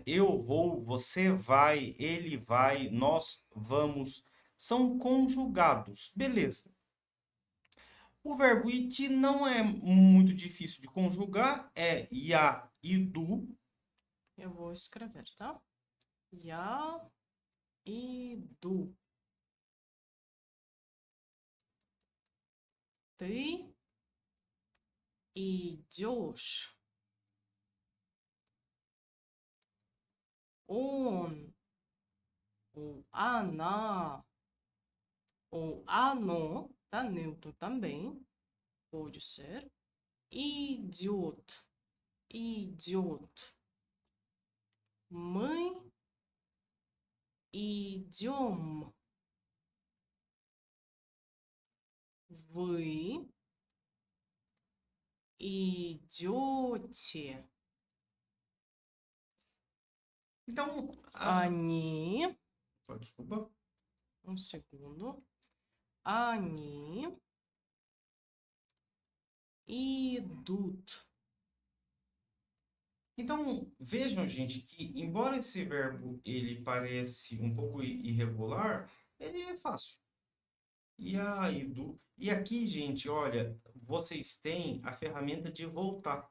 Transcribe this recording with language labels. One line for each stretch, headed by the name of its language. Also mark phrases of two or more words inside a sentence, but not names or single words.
Portuguese: Eu vou, você vai, ele vai, nós vamos, são conjugados. Beleza. O verbo iti não é muito difícil de conjugar, é ia e do. Eu vou escrever, tá?
Russian: Я иду. Ты идешь. Он ou она ou оно,
Portuguese: tá? Neutro também, pode ser.
Russian: Идет. Идет. Мы идем. Вы идете.
Portuguese: Então,
Russian: Они,
Portuguese: desculpa. segundo.
Russian: Они идут.
Portuguese: Então, vejam, gente, que embora esse verbo ele parece um pouco irregular, ele é fácil. E aí, e aqui, gente, olha, vocês têm a ferramenta de voltar.